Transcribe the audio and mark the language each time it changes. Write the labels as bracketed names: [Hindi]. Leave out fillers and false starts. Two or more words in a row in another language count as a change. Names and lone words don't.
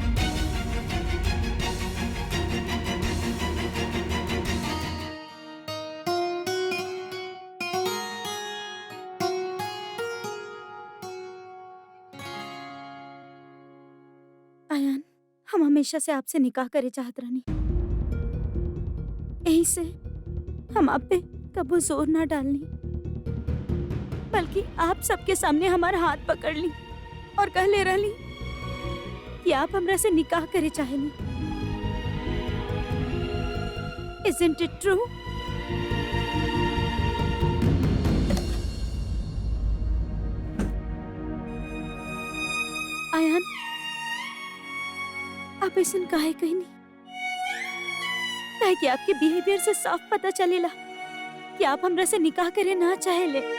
[Bhojpuri] आयान, हम हमेशा से आपसे निकाह करे चाहत रहनी। यही से हम आप पे कबो जोर ना डालनी, बल्कि आप सबके सामने हमारा हाथ पकड़ ली और कह ले रहली कि आप हमरा से निकाह करे चाहेनी। [English] Isn't it true? [Bhojpuri] आयान, आप ऐसा काहे कहनी? काहे कि आपके बिहेवियर से साफ पता चलेला कि आप हमरा से निकाह करे ना चाहेले।